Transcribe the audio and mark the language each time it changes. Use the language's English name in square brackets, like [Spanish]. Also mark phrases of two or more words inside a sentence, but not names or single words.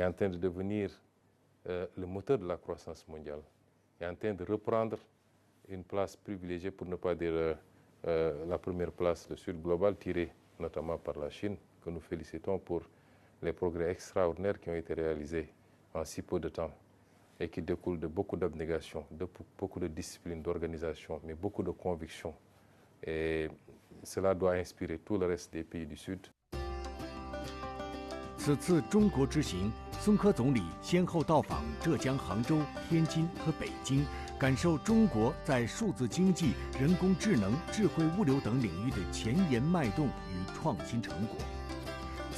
[French] en train de devenir le moteur de la croissance mondiale, est en train de reprendre une place privilégiée, pour ne pas dire la première place, le Sud global, tiré notamment par la Chine, que nous félicitons pour les progrès extraordinaires qui ont été réalisés en si peu de temps et qui découlent de beaucoup d'abnégation, de beaucoup de discipline, d'organisation, mais beaucoup de conviction. Et cela doit inspirer tout le reste des pays du Sud. [Chinese] 此次中国之行，松科总理先后到访浙江、杭州、天津和北京，感受中国在数字经济、人工智能、智慧物流等领域的前沿脉动与创新成果。